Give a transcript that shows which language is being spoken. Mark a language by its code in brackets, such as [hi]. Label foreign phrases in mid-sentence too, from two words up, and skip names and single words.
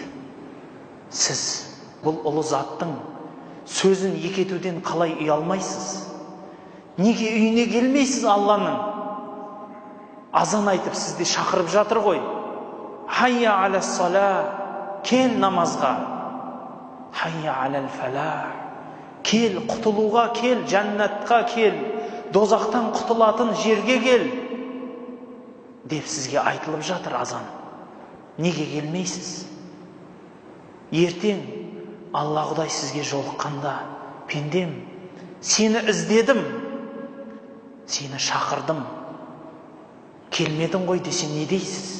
[kk] Сіз бұл ұлы заттың сөзін екетуден қалай ұялмайсыз? Неге үйіне келмейсіз Алланың? Азан айтып сізді шақырып жатыр ғой. [ar] حي على الصلاة, [kk] кел намазға. [ar] حي على الفلاح, [kk] кел құтылуға, кел жәннатқа, кел дозақтан құтылатын жерге кел деп сізге айтылып жатыр азан. Неге келмейсіз? Ертең Алла Құдай сізге жолыққанда, пендем, сені іздедім, сені шақырдым, келмедің ғой десе не дейсіз?